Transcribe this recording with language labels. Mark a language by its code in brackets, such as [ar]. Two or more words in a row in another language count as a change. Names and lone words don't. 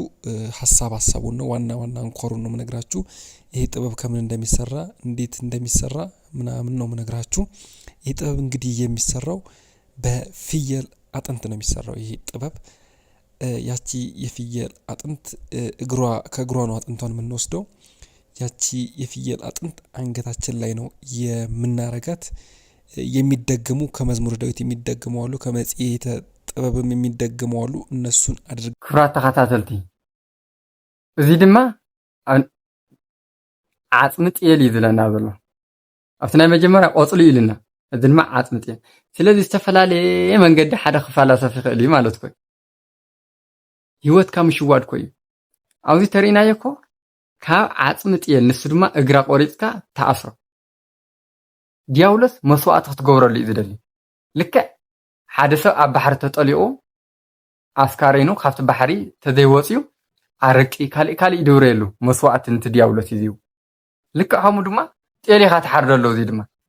[am] ሐሳቡን ነው። ዋና አንኳሩን ነው ምነግራችሁ። ይሄ ጥበብ ከምን እንደሚሰራ እንዴት እንደሚሰራ ምናምን ነው ምነግራችሁ። ይሄ ጥበብ እንግዲህ የሚሰራው በፍየል አጥንት ነው የሚሰራው። ይሄ ጥበብ ያቺ የፍየል አጥንት ከእግሯ ነው አጥንቷን የምንወስደው። ያቺ የፍየል አጥንት አንገታችን ላይ ነው የምናረጋት። የሚደገሙ ከመዝሙረ ዳዊት የሚደገሙ አሉ፣ ከመጽሔተ ጥበብም የሚደገሙ አሉ። እነሱን አድርግ [ti] ክብራት ተኸታተልቲ እዚ ድማ ዓጽሚ ጤል ይዝለና ዘሎ ኣብቲ ናይ መጀመርያ ቆጽሊ ኢልና እዚ ድማ ዓጽሚ ጤል። ስለዚህ ዝተፈላለየ መንገዲ ሓደ ክፈላሰፍ ይኽእል እዩ ማለት ኮይ ሂወትካ ምሽዋድ ኮይ ኣብዚ ተሪእናዮ እኮ ካብ ዓጽሚ ጤል ንሱ ድማ እግራ ቆሪፅካ ተኣስሮ ዲያብሎስ መስዋዕቲ ክትገብረሉ እዩ ዝደሊ። ልክዕ ሓደ ሰብ ኣብ ባሕሪ ተጠሊቑ ኣስካሬኑ ካብቲ ባሕሪ ተዘይወፅዩ ኣረቂ ካልእ ይድብረሉ መስዋዕቲ ነቲ ዲያብሎስ እዩ። ልክዕ ከምኡ ድማ ጤል ኢኻ ትሓርደሎ። እዚ ድማ